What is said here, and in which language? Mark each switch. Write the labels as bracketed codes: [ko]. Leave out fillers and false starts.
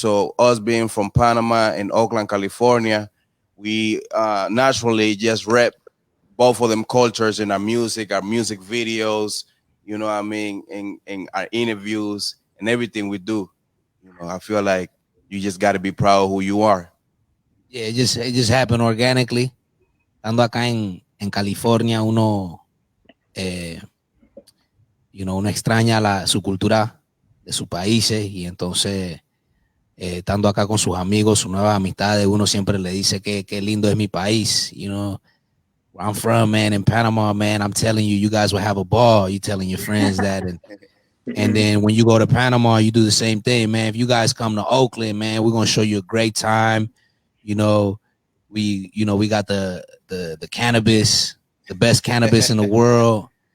[en] So us being from Panama and Oakland, California, we naturally just rep both of them cultures in our music videos, you know what I mean, in our interviews and everything we do. You know, I feel like you just got to be proud of who you are. Yeah, it just happened organically. [es] Estando acá en California, uno uno extraña su cultura de sus países, y entonces estando acá con sus amigos, sus nuevas amistades, uno siempre le dice que lindo es mi país. [en] You know, where I'm from, man, in Panama, man, I'm telling you, you guys will have a ball. You telling your friends that, and then when you go to Panama, you do the same thing, man. If you guys come to Oakland, man, we're gonna show you a great time. You know, we got the cannabis, the best cannabis in the world.